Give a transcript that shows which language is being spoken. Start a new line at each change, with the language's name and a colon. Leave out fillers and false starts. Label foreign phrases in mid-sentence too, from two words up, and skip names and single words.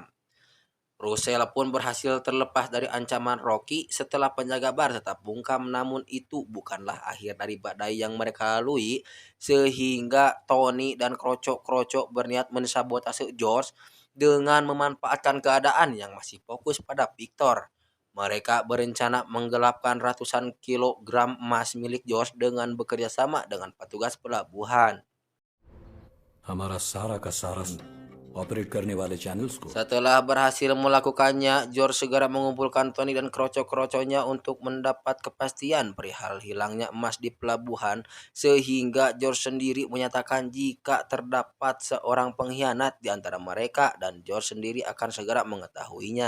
Indonesian: Russell pun berhasil terlepas dari ancaman Rocky setelah penjaga bar tetap bungkam, namun itu bukanlah akhir dari badai yang mereka lalui sehingga Tony dan krocok-krocok berniat mensabotase George dengan memanfaatkan keadaan yang masih fokus pada Victor. Mereka berencana menggelapkan ratusan kilogram emas milik George dengan bekerja sama dengan petugas pelabuhan.
Hindi: हमारा सारा का सारा ऑपरेट करने वाले चैनल्स को
Indonesian: Setelah berhasil melakukannya, George segera mengumpulkan Tony dan krocok-krocoknya untuk mendapat kepastian perihal hilangnya emas di pelabuhan, sehingga George sendiri menyatakan jika terdapat seorang pengkhianat di antara mereka dan George sendiri akan segera mengetahuinya.